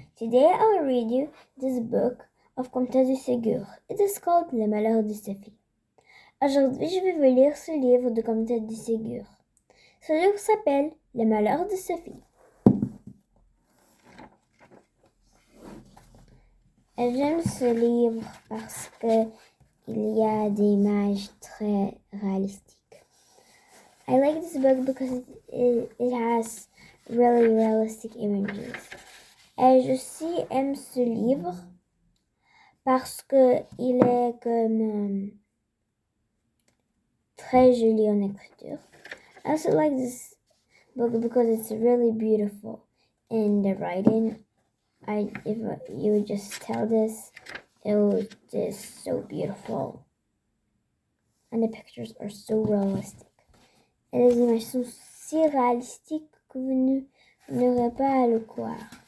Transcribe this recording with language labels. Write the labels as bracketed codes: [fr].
[en] Today I'll read you this book of Comte de Ségur. It is called Les Malheurs de Sophie. [fr] Aujourd'hui, je vais vous lire ce livre de Comte de Ségur. Ce livre s'appelle Les Malheurs de Sophie. J'aime ce livre parce que il y a des images très réalistiques. [en] I like this book because it has really realistic images. [fr] Et je aussi aime ce livre parce que il est comme très joli en écriture. [en] I also like this book because it's really beautiful in the writing. If you would just tell this, it was just so beautiful. And the pictures are so realistic. [fr] Et les images sont si réalistiques que vous n'aurez pas à le croire.